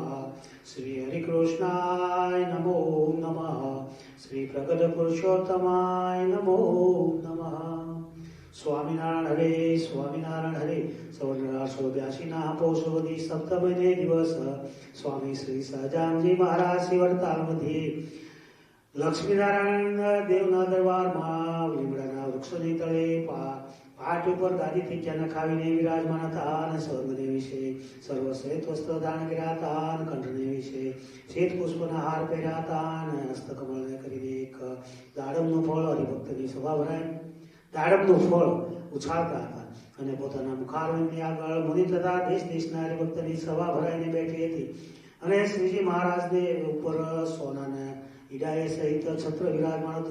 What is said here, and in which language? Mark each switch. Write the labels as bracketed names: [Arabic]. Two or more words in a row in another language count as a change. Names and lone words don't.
[Sanskrit] श्री हरिकृष्णाय नमो नमः। श्री प्रकट पुरुषोत्तमाय नमो नमः। स्वामिनारायण हरे। [Gujarati] 1882 પૌષવદી સપ્તમને દિવસ સ્વામી શ્રી સહજાનંદજી મહારાજ શ્રીવર્તાલમધ્યે લક્ષ્મીનારાયણ દેવના દરબારમાં લીમડાના વૃક્ષોની તળે પાટ ઉપર ગાદીથી ત્યાં નખાવીને વિરાજમાન હતા અને સ્વર્ગને વિશે સર્વ શ્વેત વસ્ત્ર ધારણ કર્યા હતા અને કંઠને વિશે શ્વેત પુષ્પના હાર પહેર્યા હતા અને હસ્તકમળને કરીને એક દાડમનું ફળ હરિભક્તની સભા ભરાય દાડમનું ફળ ઉછાળતા હતા અને પોતાના મુખારવિંદની આગળ મુનિ તથા દેશ દેશના હરિભક્તની સભા ભરાઈને બેઠી હતી અને શ્રીજી મહારાજને ઉપર સોનાના ઈડાએ સહિત છત્ર વિરાજમાન હતું.